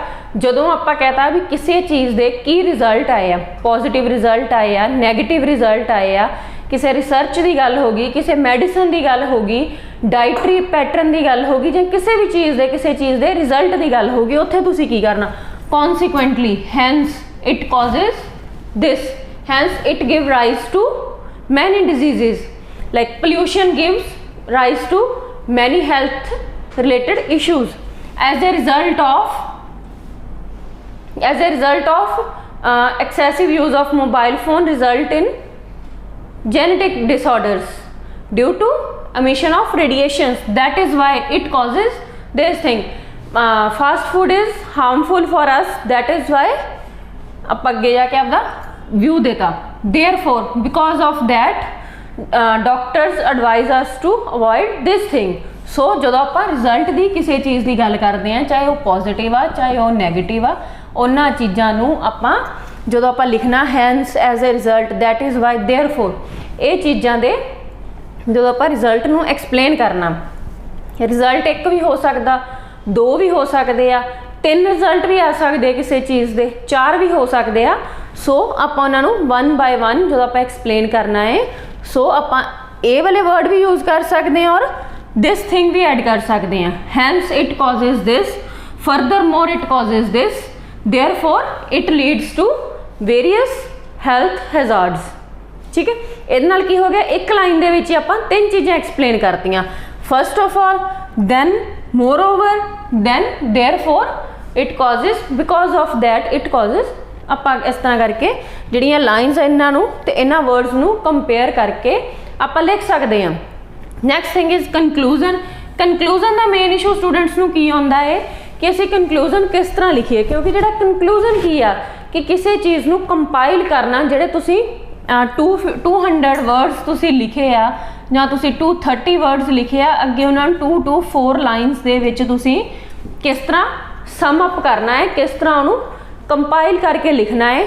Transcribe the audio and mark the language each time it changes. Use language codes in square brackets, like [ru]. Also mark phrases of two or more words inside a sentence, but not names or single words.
[pa] ਜਦੋਂ ਆਪਾਂ ਕਹਤਾ ਵੀ ਕਿਸੇ ਚੀਜ਼ ਦੇ ਕੀ ਰਿਜ਼ਲਟ ਆਏ ਆ, [en] positive result [pa] ਆਏ ਆ, [en] negative result [pa] ਆਏ ਆ, ਕਿਸੇ ਰਿਸਰਚ ਦੀ ਗੱਲ ਹੋ ਗਈ, ਕਿਸੇ ਮੈਡੀਸਨ ਦੀ ਗੱਲ ਹੋ ਗਈ, [en] dietary pattern [pa] ਦੀ ਗੱਲ ਹੋ ਗਈ, ਜਾਂ ਕਿਸੇ ਵੀ ਚੀਜ਼ ਦੇ ਕਿਸੇ ਚੀਜ਼ ਦੇ ਰਿਜ਼ਲਟ ਦੀ ਗੱਲ ਹੋ ਗਈ, ਉੱਥੇ ਤੁਸੀਂ ਕੀ ਕਰਨਾ? [en] consequently, hence it causes this, hence it give rise to many diseases, like pollution gives rise to many health related issues as a result of excessive use of mobile phone result in genetic disorders due to emission of radiations. That is why it causes this thing. Fast food is harmful for us, that is why [pa] ਆਪਾਂ ਅੱਗੇ ਜਾ ਕੇ ਆਪਦਾ ਵਿਊ ਦੇਤਾ। [en] therefore because of that doctors advise us to avoid this thing. [pa] ਸੋ ਜਦੋਂ ਆਪਾਂ ਰਿਜ਼ਲਟ ਦੀ ਕਿਸੇ ਚੀਜ਼ ਦੀ ਗੱਲ ਕਰਦੇ ਹਾਂ, ਚਾਹੇ ਉਹ ਪੋਜ਼ਿਟਿਵ ਆ ਚਾਹੇ ਉਹ ਨੈਗੇਟਿਵ ਆ, ਉਹਨਾਂ ਚੀਜ਼ਾਂ ਨੂੰ ਆਪਾਂ ਜਦੋਂ ਆਪਾਂ ਲਿਖਣਾ [en] hence as a result, that is why, therefore, [pa] ਇਹ ਚੀਜ਼ਾਂ ਦੇ ਜਦੋਂ ਆਪਾਂ ਰਿਜ਼ਲਟ ਨੂੰ ਐਕਸਪਲੇਨ ਕਰਨਾ, ਰਿਜ਼ਲਟ ਇੱਕ ਵੀ ਹੋ ਸਕਦਾ, 2 ਵੀ ਹੋ ਸਕਦੇ ਆ, 3 ਰਿਜ਼ਲਟ ਵੀ ਆ ਸਕਦੇ ਕਿਸੇ ਚੀਜ਼ ਦੇ, 4 ਵੀ ਹੋ ਸਕਦੇ ਆ। ਸੋ ਆਪਾਂ ਉਹਨਾਂ ਨੂੰ 1 by 1 ਜਦੋਂ ਆਪਾਂ ਐਕਸਪਲੇਨ ਕਰਨਾ ਹੈ, ਸੋ ਆਪਾਂ ਇਹ ਵਾਲੇ ਵਰਡ ਵੀ ਯੂਜ਼ ਕਰ ਸਕਦੇ ਹਾਂ ਔਰ [en] this thing [pa] ਵੀ ਐਡ ਕਰ ਸਕਦੇ ਹਾਂ। [en] hence it causes this, furthermore it causes this, therefore it leads to various health hazards। [pa] ਠੀਕ ਹੈ, ਇਹਦੇ ਨਾਲ ਕੀ ਹੋ ਗਿਆ? ਇੱਕ ਲਾਈਨ ਦੇ ਵਿੱਚ ਹੀ ਆਪਾਂ 3 ਚੀਜ਼ਾਂ ਐਕਸਪਲੇਨ ਕਰਤੀਆਂ। [en] first of all, then, moreover, then, therefore it causes, because of that it causes। [pa] ਆਪਾਂ ਇਸ ਤਰ੍ਹਾਂ ਕਰਕੇ ਜਿਹੜੀਆਂ ਲਾਈਨਸ ਇਹਨਾਂ ਨੂੰ ਤੇ ਇਹਨਾਂ ਵਰਡਸ ਨੂੰ ਕੰਪੇਅਰ ਕਰਕੇ ਆਪਾਂ ਲਿਖ ਸਕਦੇ ਹਾਂ। [en] next thing is conclusion. [pa] ਕਨਕਲੂਜਨ ਦਾ ਮੇਨ ਇਸ਼ੂ ਸਟੂਡੈਂਟਸ ਨੂੰ ਕੀ ਆਉਂਦਾ ਹੈ ਕਿ ਅਸੀਂ ਕਨਕਲੂਜਨ ਕਿਸ ਤਰ੍ਹਾਂ ਲਿਖੀਏ, ਕਿਉਂਕਿ ਜਿਹੜਾ ਕਨਕਲੂਜਨ ਕੀ ਆ ਕਿ ਕਿਸੇ ਚੀਜ਼ ਨੂੰ ਕੰਪਾਈਲ ਕਰਨਾ, ਜਿਹੜੇ ਤੁਸੀਂ 200 ਵਰਡਸ ਤੁਸੀਂ ਲਿਖੇ ਆ ਜਾਂ ਤੁਸੀਂ 230 ਵਰਡਸ ਲਿਖੇ ਆ, ਅੱਗੇ ਉਹਨਾਂ ਨੂੰ 2 to 4 ਲਾਈਨਸ ਦੇ ਵਿੱਚ ਤੁਸੀਂ ਕਿਸ ਤਰ੍ਹਾਂ [en] sum up [pa] ਕਰਨਾ ਹੈ, ਕਿਸ ਤਰ੍ਹਾਂ ਉਹਨੂੰ ਕੰਪਾਈਲ ਕਰਕੇ ਲਿਖਣਾ ਹੈ।